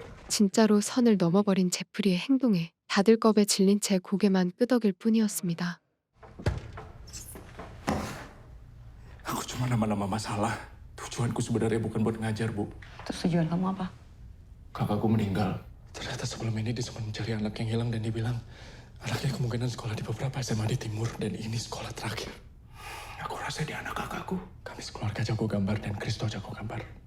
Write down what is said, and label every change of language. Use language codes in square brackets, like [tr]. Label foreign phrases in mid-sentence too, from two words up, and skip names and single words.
[ko] 진짜로 선을 넘어버린 제프리의 행동에 다들 겁에 질린 채 고개만 끄덕일 뿐이었습니다. [id] Aku cuma nama-nama masalah. Tujuanku sebenarnya bukan buat ngajar, Bu. Terus tujuan kamu apa? Kakakku meninggal. Ternyata sebelum ini dia sempat mencari anak yang hilang dan dia bilang anaknya kemungkinan sekolah di beberapa SMA di timur dan ini sekolah terakhir. Aku rasa dia anak kakakku. Kami sekeluarga jago gambar dan Kristo jago gambar.